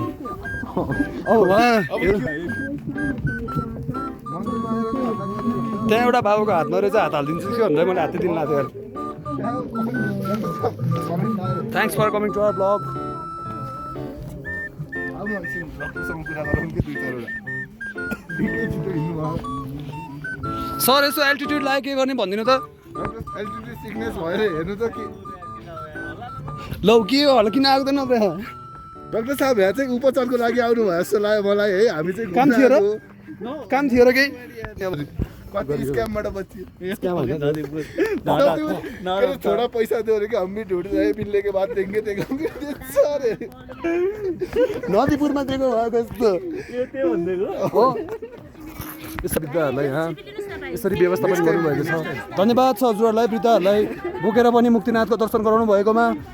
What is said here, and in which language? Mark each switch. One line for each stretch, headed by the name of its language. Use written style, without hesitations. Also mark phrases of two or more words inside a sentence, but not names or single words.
Nepali: अब त्यहाँ एउटा बाबुको हातमा रहेछ हात हालिदिन्छु कि भनेर मैले हातै दिनु लाग्थ्यो
English: thanks for coming to our blog sir
Nepali: यसो एल्टिट्युड लाग्यो के गर्ने भनिदिनु त
English: altitude sickness
Nepali: भएर हेर्नु त कि लौ के हो होला किन आउँदैन डाक्टर साहब यहाँ चाहिँ उपचारको लागि आउनु भयो जस्तो लाग्यो मलाई है हामी चाहिँ काम थियो र? काम थियो र केही कति स्क्यामबाट बचियो
Hindi: थोड़ा पैसा दो कि हम भी ढूंढ रहे मिलने के बाद देंगे सारे
Nepali: नदीपुरमा दिएको भएको हो यस्तो वृद्धहरूलाई यहाँ यसरी व्यवस्थापन गर्नुभएको छ धन्यवाद छ हजुरहरूलाई वृद्धहरूलाई बोकेर पनि मुक्तिनाथको दर्शन गराउनु भएकोमा